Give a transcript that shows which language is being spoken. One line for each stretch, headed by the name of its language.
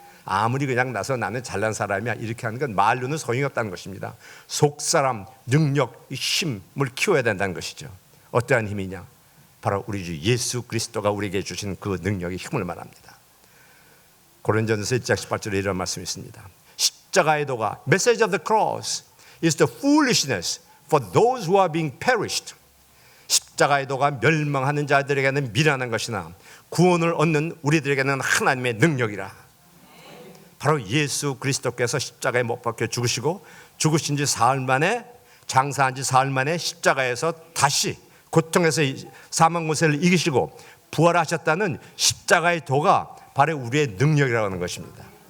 Korean: 아무리 그냥 나서 나는 잘난 사람이야 이렇게 하는 건 말로는 소용이 없다는 것입니다. 속사람, 능력, 힘을 키워야 된다는 것이죠. 어떠한 힘이냐? 바로 우리 주 예수 그리스도가 우리에게 주신 그 능력의 힘을 말합니다. 고린도전서 1장 18절에 이런 말씀이 있습니다. 십자가의 도가,
English: Message of the cross is the foolishness for those who are being perished.
Korean: 십자가의 도가 멸망하는 자들에게는 미련한 것이나 구원을 얻는 우리들에게는 하나님의 능력이라. 바로 예수 그리스도께서 십자가에 못 박혀 죽으시고 죽으신 지 사흘 만에, 장사한 지 사흘 만에 십자가에서 다시 고통에서 사망 권세를 이기시고 부활하셨다는 십자가의 도가 바로 우리의 능력이라고 하는 것입니다.